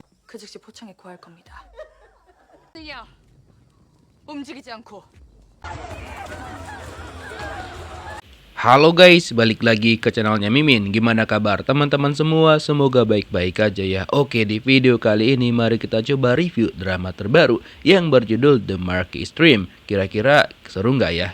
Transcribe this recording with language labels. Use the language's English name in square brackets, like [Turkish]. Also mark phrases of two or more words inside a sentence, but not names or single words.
[Korean] 그 즉시 포창에 구할 겁니다. 야, 움직이지 않고. [Indonesian] Halo guys, balik lagi ke channelnya Mimin. Gimana kabar teman-teman semua? Semoga baik-baik aja ya. Oke, di video kali ini mari kita coba review drama terbaru yang berjudul The Marquee Stream. Kira-kira seru nggak ya?